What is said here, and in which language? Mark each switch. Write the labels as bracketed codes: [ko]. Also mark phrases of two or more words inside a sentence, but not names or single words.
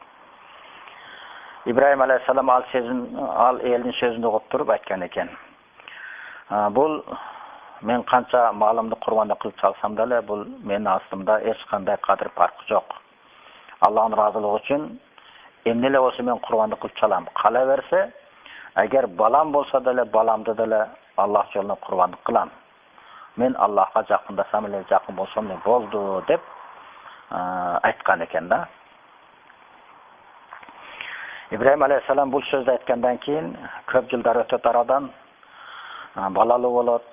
[uz] İbrahim alayhissalom al elning so'zini o'qib turib aytgan ekan. Bu men qancha malimni qurbonlik qilib chalsam-da, bu mening aslimda hech qanday qadr farqi yo'q. Allohning roziligi uchun endi bo'lsa men qurbonlik qilib chalam. Qalaversa, agar balam bo'lsa-da, balamda-da Allah yo'lida qurbonlik qilam. Men Allohga yaqindasam, yaqin bo'lsam bo'ldi deb aytgan ekanda. İbrahim alayhissalom bu so'zni aytgandan keyin ko'p yillar o'tib aradan balali bo'ladi.